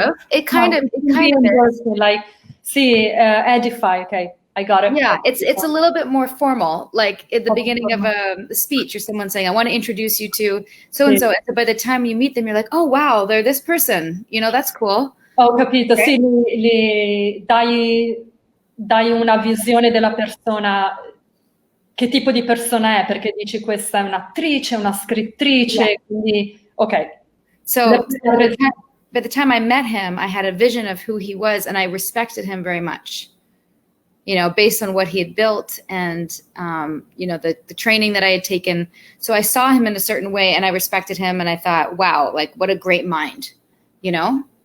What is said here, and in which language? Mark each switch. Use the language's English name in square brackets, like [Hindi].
[English] It kind of is. Like, see, edify. Okay, I got it. Yeah, it's a little bit more formal, like at the beginning of a speech or someone saying, I want to introduce you to so-and-so. So by the time you meet them, you're like, oh, wow, they're this person. You know, that's cool. [Italian] Ho capito, okay. Sì, dai una visione della persona, che tipo di persona è, perché dici questa è un'attrice, una scrittrice, quindi, ok. [English] So by the time I met him, I had a vision of who he was and I respected him very much. You know, based on what he had built and, the training that I had taken. So I saw him in a certain way and I respected him and I thought, wow, like what a great mind, you know?